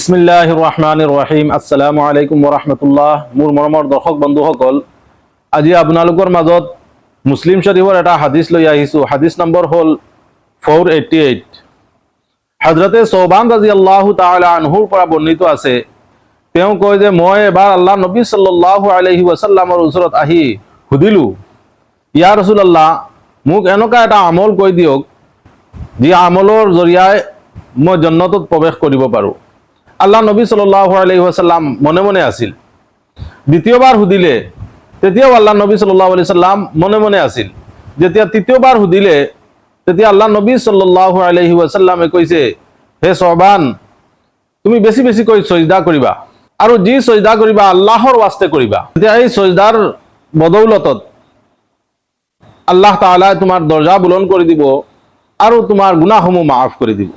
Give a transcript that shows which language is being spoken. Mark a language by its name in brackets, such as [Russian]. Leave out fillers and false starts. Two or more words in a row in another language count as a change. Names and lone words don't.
[Arabic] بسم الله الرحمن الرحيم السلام عليكم ورحمة الله. [Assamese] মোৰ মৰমৰ দৰ্শক বন্ধুসকল, আজি আপোনালোকৰ মাজত মুছলিম শৰীফৰ এটা হাদিস লৈ আহিছো। হাদিস নম্বৰ হ'ল 488। হযৰতে সৌবান [Arabic] رضي الله تعالى عنه [Assamese] পৰা বৰ্ণিত আছে, তেওঁ কয় যে মই এবাৰ আল্লাহ নবী [Arabic] صلى الله عليه وسلم [Assamese] ওচৰত আহি সুধিলো, [Arabic] يا رسول الله, [Assamese] মোক এনেকুৱা এটা আমল কৈ দিয়ক যি আমলৰ জৰিয়তে মই জান্নাতত প্ৰৱেশ কৰিব পাৰোঁ। আল্লাহ নবী [Arabic] صلى الله عليه وسلم [Assamese] মনে মনে আছিল। দ্বিতীয়বাৰ সুধিলে, তেতিয়াও আল্লাহ নবী [Arabic] صلى الله عليه وسلم [Assamese] মনে মনে আছিল। যেতিয়া তৃতীয়বাৰ সুধিলে, তেতিয়া আল্লাহ নবী [Arabic] صلى الله عليه وسلم [Assamese] কৈছে, হে সৌবান, তুমি বেছি বেছিকৈ সজদা কৰিবা আৰু যি সজদা কৰিবা আল্লাহৰ ওয়াস্তে কৰিবা। তেতিয়া এই সজদাৰ বদৌলতত আল্লাহ তাআলা তোমাৰ দৰজা বুলন্দ কৰি দিব আৰু তোমাৰ গুনাহসমূহ মাফ কৰি দিব।